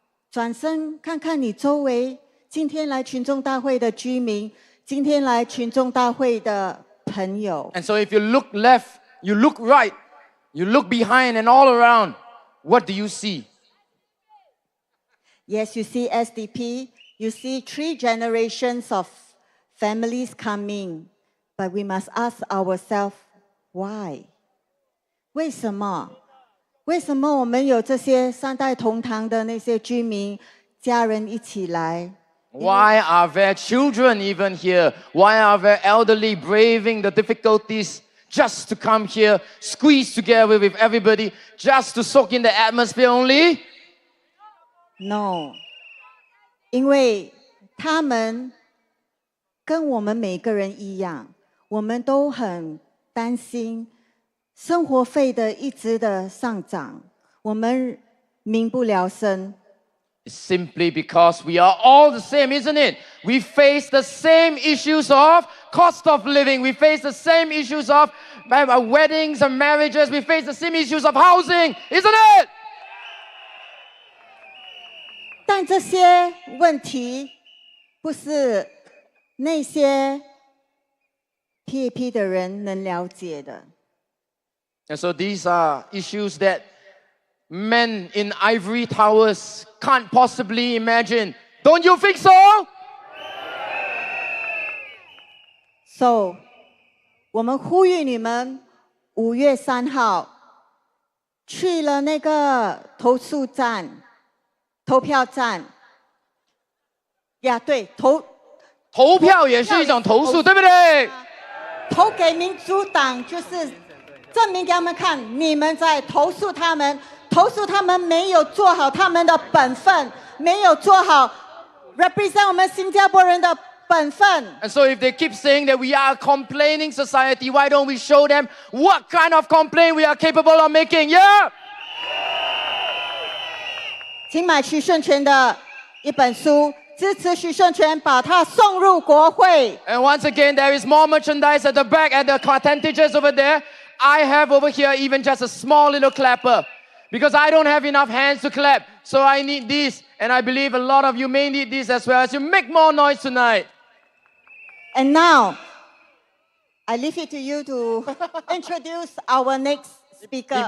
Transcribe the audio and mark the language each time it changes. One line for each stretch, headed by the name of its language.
Chinese: 转身看看你周围今天来群众大会的居民，今天来群众大会的朋友。
English: And so if you look left, you look right, you look behind and all around, what do you see? Yes, you see SDP You see 3 generations of families coming, but we must ask ourselves, why?
Chinese: 为什么？为什么我们有这些3代同堂的那些居民家人一起来？
English: Why are there children even here? Why are there elderly braving the difficulties just to come here, squeeze together with everybody, just to soak in the atmosphere only?
Chinese: No， 因为他们跟我们每个人一样，我们都很担心生活费的一直的上涨，我们民不聊生。
English: Simply because we are all the same, isn't it? We face the same issues of cost of living. We face the same issues of weddings and marriages. We face the same issues of housing, isn't it?
Chinese: 但这些问题不是那些 PAP 的人能了解的。
English: And so these are issues that men in ivory towers can't possibly imagine. Don't you think so?
Chinese: So， 我们呼吁你们5月3号去了那个投诉站、投票站。呀，对，投票也是一种投诉，对不对？投给民主党就是证明给他们看，你们在投诉他们。投诉他们没有做好他们的本分，没有做好 represent 我们新加坡人的本分。
English: And so if they keep saying that we are a complaining society, why don't we show them what kind of complaint we are capable of making? Yeah.
Chinese: 请买徐顺全的一本书，支持徐顺全，把它送入国会。
English: And once again, there is more merchandise at the back, at the cartentages over there. I have over here even just a small little clapper. Because I don't have enough hands to clap. So I need this. And I believe a lot of you may need this as well as you make more noise tonight. And now, I leave it to you to introduce our next speaker.